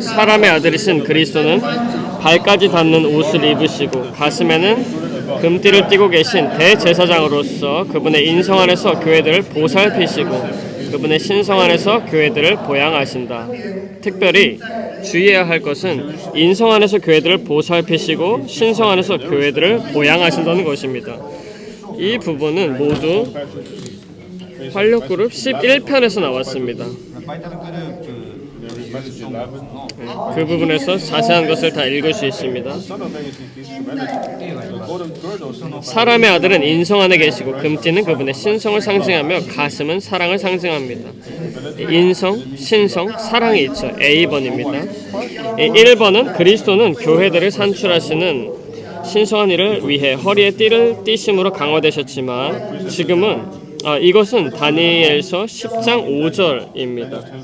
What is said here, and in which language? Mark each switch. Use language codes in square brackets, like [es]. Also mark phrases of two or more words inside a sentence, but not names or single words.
[ko] 사람의 아들이신 그리스도는 발까지 닿는 옷을 입으시고 가슴에는 금띠를 띠고 계신 대제사장으로서 그분의 인성 안에서 교회들을 보살피시고 그분의 신성 안에서 교회들을 보양하신다. 특별히 주의해야 할 것은 인성 안에서 교회들을 보살피시고 신성 안에서 교회들을 보양하신다는 것입니다. 이 부분은 모두 활력그룹 11편에서 나왔습니다. [ja] バイタルグループ [en] Message 11. [ko] 그 부분에서 자세한 것을 다 읽을 수 있습니다. [en] Son of Man is his humanity. The golden girdle is not [ko] 사람의 아들은 인성 안에 계시고 금띠는 그분의 신성을 상징하며 가슴은 사랑을 상징합니다. 인성, 신성, 사랑이 있죠. A번입니다. 1번은 그리스도는 교회들을 산출하시는 신성한 일을 위해 허리에 띠를 띠심으로 강화되셨지만 지금은 이것은 다니엘서 10장 5절입니다.